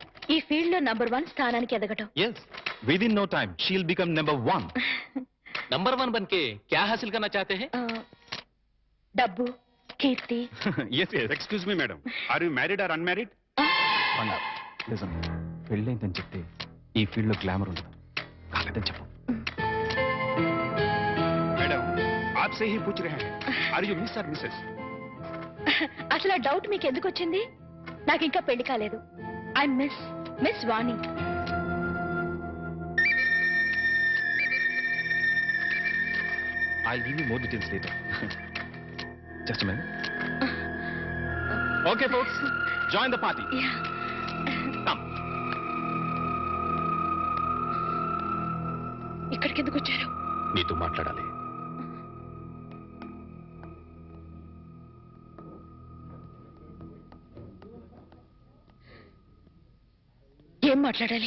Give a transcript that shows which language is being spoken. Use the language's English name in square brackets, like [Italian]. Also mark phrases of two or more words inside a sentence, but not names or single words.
[Telugu] ఈ ఫీల్డ్ లో నంబర్ 1 స్థానానికి ఎదగటం. [English] Yes, within no time she'll become number 1. [Hindi] नंबर 1 बन के क्या हासिल करना चाहते हैं? [Telugu] డబ్బు, కీర్తి. [English] Yes. excuse me madam, are you married or unmarried? [Telugu] నిజం, పెళ్ళైందని చెప్తే ఈ ఫీల్డ్ లో గ్లామర్ ఉండదు. కాలేదని చెప్పు. మేడం, [Hindi] आपसे ही पूछ रहे हैं, [English] are you miss [Hindi] और मिसेस? [Telugu] అసలు ఆ డౌట్ మీకు ఎందుకు వచ్చింది? నాకు ఇంకా పెళ్లి కాలేదు. [English] I miss Vani. I'll give you more details later. Just a minute. Okay, folks, join the party. Come. [Telugu] ఇక్కడికి ఎందుకు వచ్చారు? నీతో మాట్లాడాలి. ఏం మాట్లాడాలి?